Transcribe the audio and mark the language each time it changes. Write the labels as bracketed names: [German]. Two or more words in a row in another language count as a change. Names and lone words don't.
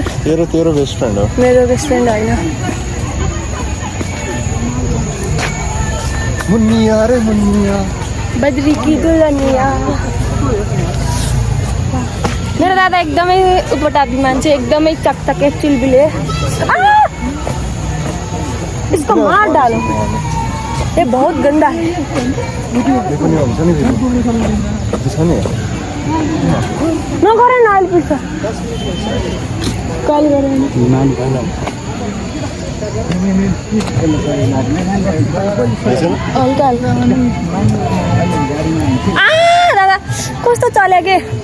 [Nepali] तेरो [English] best friend [Nepali] हो। मेरो [English] best friend [Nepali] होइन। [Hindi] मुन्निया रे मुन्निया, बद्री की दुल्हनिया। [Nepali] मेरो दादा एकदमै उपटापी मान्छे, एकदमै चकचके चिलबिले। [Hindi] इसको मार डालो, ये बहुत गंदा है। [Nepali] नगर न अहिले पुग्छ। कल गरेर हल्का हल्का कस्तो चल्यो के